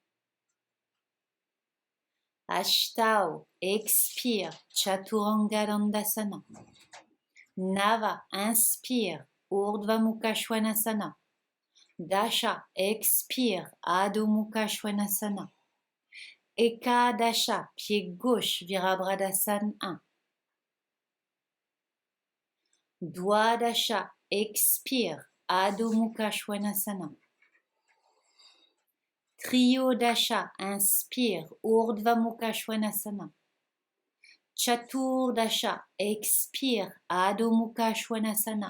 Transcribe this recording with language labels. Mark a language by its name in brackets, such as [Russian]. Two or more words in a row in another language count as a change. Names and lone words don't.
[French] Ashtau, expire, Chaturanga Dandasana. Nava, inspire, Urdhva Mukha Svanasana. Dasha, expire, Adho Mukha Svanasana. Ekadasha, pied gauche, Virabhadasana 1. Dwadasha, expire, Adho Mukha Svanasana. Triyodasha, inspire, Urdhva Mukha Svanasana. Chaturdasha, expire, Adho Mukha Svanasana.